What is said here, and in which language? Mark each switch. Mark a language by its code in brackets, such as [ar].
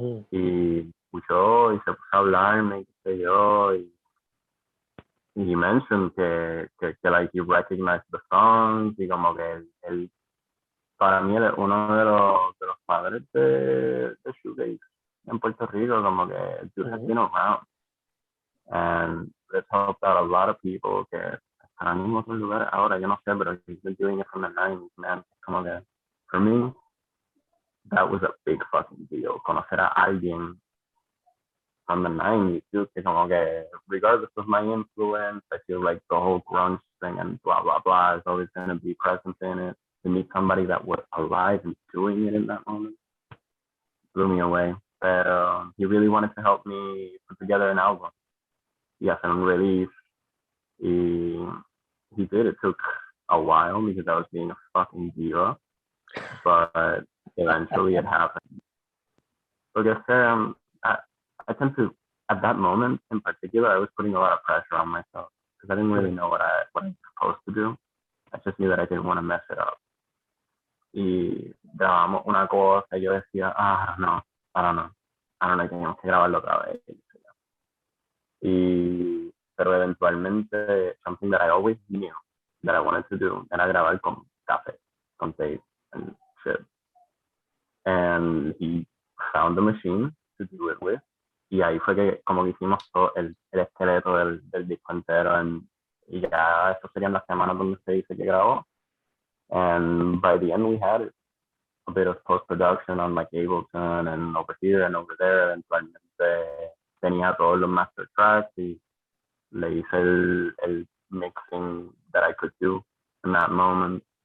[es] Y escuchó y se puso a hablarme, qué sé yo, y [en] he mentioned que like he recognized the songs [es] y como que él para mí él es uno de los padres de shoegaze en Puerto Rico, como que [en] dude has been around and it's helped out a lot of people [es] que están en otros lugares ahora, yo no sé, pero [en] he's been doing it from the 90s, man. [es] Como que [en] for me that was a big fucking deal, [es] conocer a alguien [en] from the 90s, too, [es] que como que [en] regardless of my influence, I feel like the whole grunge thing and blah, blah, blah is always going to be present in it. To meet somebody that was alive and doing it in that moment blew me away. But he really wanted to help me put together an album. [es] Y hacer un release. [en] He did. It took a while because I was being a fucking diva. But eventually it happened. So I guess I tend to, at that moment in particular, I was putting a lot of pressure on myself because I didn't really know what I was supposed to do. I just knew that I didn't want to mess it up. [es] Y grabamos una cosa y yo decía, no, [en] I don't know, [es] teníamos que grabarlo otra vez. Pero eventualmente, [en] something that I always knew that I wanted to do [es] era grabar con cassette, con [en] tape and shit. And he found the machine to do it with. [es] Y ahí fue que como que hicimos todo el esqueleto del disco entero y ya estas serían las semanas donde se dice que grabó. [en] And by the end we had a bit of post-production on like Ableton and over here and over there. [es] Eventualmente tenía todos los master tracks y le hice el mixing [en] that I could do in that moment.